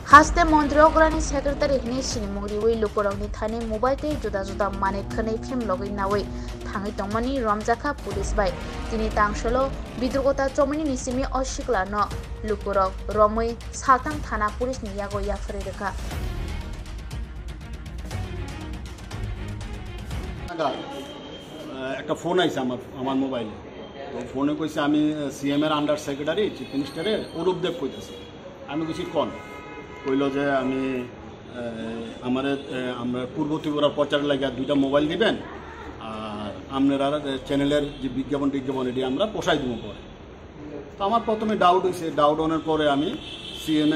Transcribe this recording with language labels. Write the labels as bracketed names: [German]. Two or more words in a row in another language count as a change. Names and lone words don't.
[Kok Borok] Haste Mondrograni Secretary Hinishin Muriwi Lukoroni Thane Mobile Juda Juda Mane Khane Phim Logoi Nawe Thangi Tongmani Ramjaka Police by Tini Tangshalo Bidrugota Chomini Nisimi Oshikla no Lukorok Romoi Saltang Thana Police Niyago Yafredeka [Bangla] একটা ফোন আইছে আমার মোবাইলে তো ফোনে কইছে আমি সিএম এর [English] under secretary chief minister's [Bangla] অরূপদেব কইতেছি আমি কিছু কোন কইল যে আমি আমরা পূর্ব ত্রিপুরার প্রচার লাগা দুইটা মোবাইল দিবেন আর আপনারা চ্যানেলের যে বিজ্ঞাপন এটি আমরা পোষাই দেবো পরে তো আমার প্রথমে ডাউট হয়েছে ডাউট হওয়ার পরে আমি সিএম